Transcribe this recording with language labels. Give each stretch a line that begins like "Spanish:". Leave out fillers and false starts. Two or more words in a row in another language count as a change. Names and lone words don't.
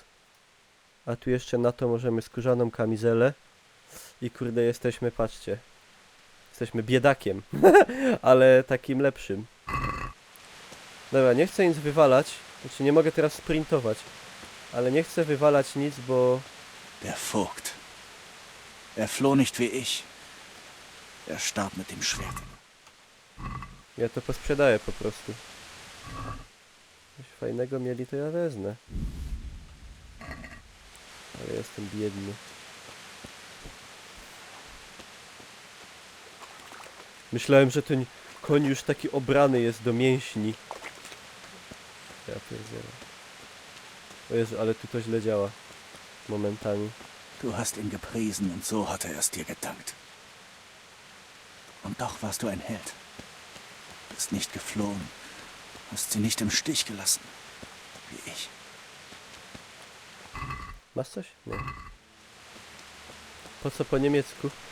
Polish: A tu jeszcze na to możemy skórzaną kamizelę. I kurde, jesteśmy, patrzcie. Jesteśmy biedakiem, ale takim lepszym. Dobra, nie chcę nic wywalać. Znaczy nie mogę teraz sprintować. Ale nie chcę wywalać nic, bo...
German: Der Vogt. Er floh nicht wie ich. Er starb mit dem Schwert.
Polish: Ja to posprzedaję po prostu. Coś fajnego mieli, to ja wezmę. Ale jestem biedny. Myślałem, że ten koń już taki obrany jest do mięśni. Ja pierdzielę. O Jezu, ale tu to źle działa. Momentami.
German: Du hast ihn gepriesen und so hat er es dir gedankt. Und doch warst du ein Held. Bist nicht geflohen. Hast sie nicht im Stich gelassen. Wie ich.
Polish: Masz coś? Nie. Po co po niemiecku?